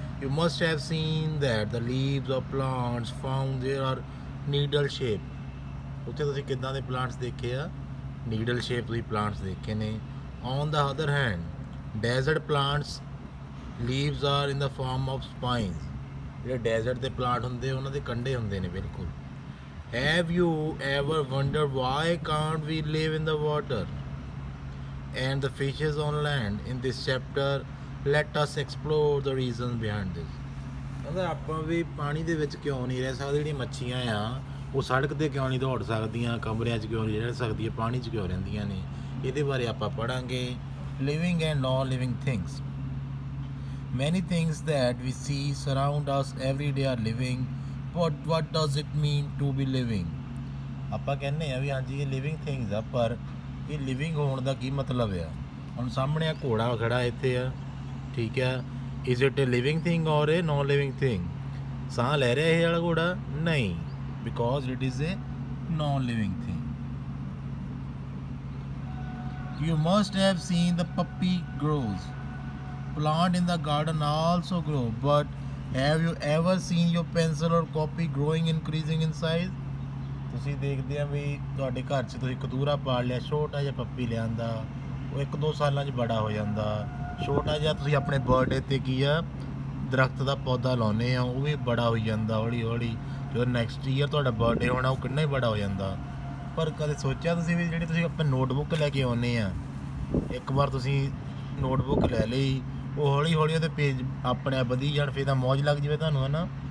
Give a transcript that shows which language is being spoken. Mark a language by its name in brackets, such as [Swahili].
[English] You must have seen that the leaves of plants found there are needle shape. [Punjabi] ਉੱਥੇ ਤੁਸੀਂ ਕਿੱਦਾਂ ਦੇ plants ਦੇਖੇ ਆ? ਨੀਡਲ ਸ਼ੇਪ ਤੁਸੀਂ ਪਲਾਂਟਸ ਦੇਖੇ ਨੇ। [English] On the other hand desert plants leaves are in the form of spines. [Punjabi] ਜਿਹੜੇ ਡੈਜ਼ਰਟ ਦੇ ਪਲਾਂਟ ਹੁੰਦੇ ਉਹਨਾਂ ਦੇ ਕੰਢੇ ਹੁੰਦੇ ਨੇ ਬਿਲਕੁਲ। [English] Have you ever wondered why can't we live in the water and the fishes on land? In this chapter, let us explore the reasons behind this. [Punjabi] ਕਹਿੰਦਾ ਆਪਾਂ ਵੀ ਪਾਣੀ ਦੇ ਵਿੱਚ ਕਿਉਂ ਨਹੀਂ ਰਹਿ ਸਕਦੇ? ਜਿਹੜੀਆਂ ਮੱਛੀਆਂ ਆ ਉਹ ਸੜਕ 'ਤੇ ਕਿਉਂ ਨਹੀਂ ਦੌੜ ਸਕਦੀਆਂ? ਕਮਰਿਆਂ 'ਚ ਕਿਉਂ ਨਹੀਂ ਰਹਿ ਸਕਦੀਆਂ? ਪਾਣੀ 'ਚ ਕਿਉਂ ਰਹਿੰਦੀਆਂ ਨੇ? ਇਹਦੇ ਬਾਰੇ ਆਪਾਂ ਪੜ੍ਹਾਂਗੇ। [English] Living and non living things. Many things that we see surround us every day are living. What does it mean to be living? [Punjabi] ਆਪਾਂ ਕਹਿੰਦੇ ਆ ਵੀ ਹਾਂਜੀ ਇਹ ਲਿਵਿੰਗ ਥਿੰਗਸ ਆ, ਪਰ ਇਹ ਲਿਵਿੰਗ ਹੋਣ ਦਾ ਕੀ ਮਤਲਬ ਆ? ਹੁਣ ਸਾਹਮਣੇ ਆ ਘੋੜਾ ਖੜਾ ਇੱਥੇ ਆ, ਠੀਕ ਆ। [English] is it a living thing [Punjabi] ਔਰ ਏ ਨੋਨ ਲਿਵਿੰਗ ਥਿੰਗ? ਸਾਹ ਲੈ ਰਿਹਾ ਇਹ ਵਾਲਾ ਘੋੜਾ? ਨਹੀਂ, [English] Because it is a non living thing. You must have seen the puppy grows. Plant in the garden also grow, but have you ever seen your pencil or copy growing, increasing in size? [Punjabi] ਤੁਸੀਂ ਦੇਖਦੇ ਆ ਵੀ ਤੁਹਾਡੇ ਘਰ 'ਚ ਤੁਸੀਂ ਕਤੂਰਾ ਪਾਲ ਲਿਆ, ਛੋਟਾ ਜਿਹਾ ਪੱਪੀ ਲਿਆਂਦਾ, ਉਹ 1-2 ਸਾਲਾਂ 'ਚ ਬੜਾ ਹੋ ਜਾਂਦਾ। ਛੋਟਾ ਜਿਹਾ ਤੁਸੀਂ ਆਪਣੇ ਬਰਥਡੇ 'ਤੇ ਕੀ ਆ ਦਰਖਤ ਦਾ ਪੌਦਾ ਲਾਉਂਦੇ ਆ, ਉਹ ਵੀ ਬੜਾ ਹੋਈ ਜਾਂਦਾ ਹੌਲੀ ਹੌਲੀ। ਜਦੋਂ ਨੈਕਸਟ ਈਅਰ ਤੁਹਾਡਾ ਬਰਥਡੇ ਹੋਣਾ ਉਹ ਕਿੰਨਾ ਹੀ ਬੜਾ ਹੋ ਜਾਂਦਾ। ਪਰ ਕਦੇ ਸੋਚਿਆ ਤੁਸੀਂ ਵੀ ਜਿਹੜੀ ਤੁਸੀਂ ਆਪਣੀ ਨੋਟਬੁੱਕ ਲੈ ਕੇ ਆਉਂਦੇ ਆ, ਇੱਕ ਵਾਰ ਤੁਸੀਂ ਨੋਟਬੁੱਕ ਲੈ ਲਈ, ਉਹ ਹੌਲੀ ਹੌਲੀ ਉਹਦੇ ਪੇਜ ਆਪਣੇ ਆਪ ਵਧੀ ਜਾਣ, ਫਿਰ ਤਾਂ ਮੌਜ ਲੱਗ ਜਾਵੇ ਤੁਹਾਨੂੰ, ਹੈ ਨਾ।